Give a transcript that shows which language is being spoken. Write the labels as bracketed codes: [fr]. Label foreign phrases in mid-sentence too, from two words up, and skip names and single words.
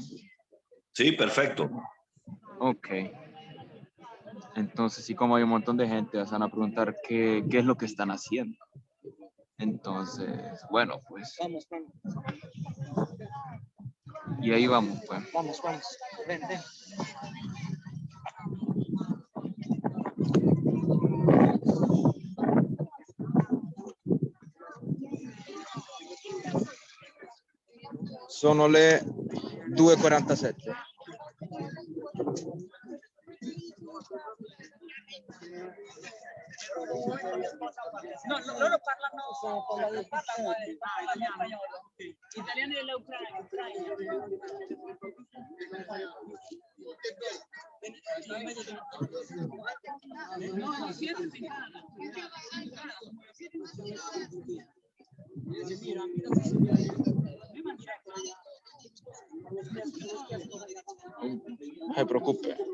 [es] Sí, perfecto. Ok. Entonces, sí, como hay un montón de gente, se van a preguntar qué es lo que están haciendo. Entonces, bueno, pues. Vamos. Y ahí vamos, pues. Vamos. Ven. [it] Sono le 2:47. No, loro parlano italiani dell'Ucraina. No, siete in Canada. [es] No se preocupe.